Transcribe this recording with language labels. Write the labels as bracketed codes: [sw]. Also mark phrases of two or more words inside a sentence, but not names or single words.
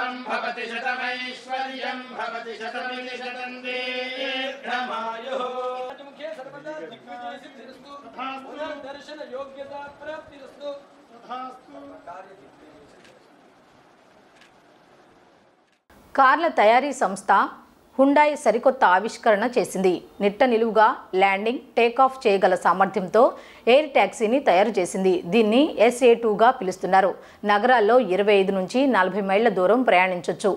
[sa] भवति शतमैश्वर्यं भवति शतमिति शतं दीर्घमायुः मुखे सर्वदा दिग्विजय सिद्धिरस्तु पुनर्दर्शन योग्यता प्राप्तिरस्तु [te] కార్ల తయారీ సంస్థ హుండాయ్ సరికొత్త ఆవిష్కరణ చేసింది. నిట్ట నిలువుగా ల్యాండింగ్ టేకాఫ్ చేయగల సామర్థ్యంతో ఎయిర్ ట్యాక్సీని తయారు చేసింది. దీన్ని SA2గా పిలుస్తున్నారు. నగరాల్లో 25 నుంచి 40 మైళ్ల దూరం ప్రయాణించొచ్చు.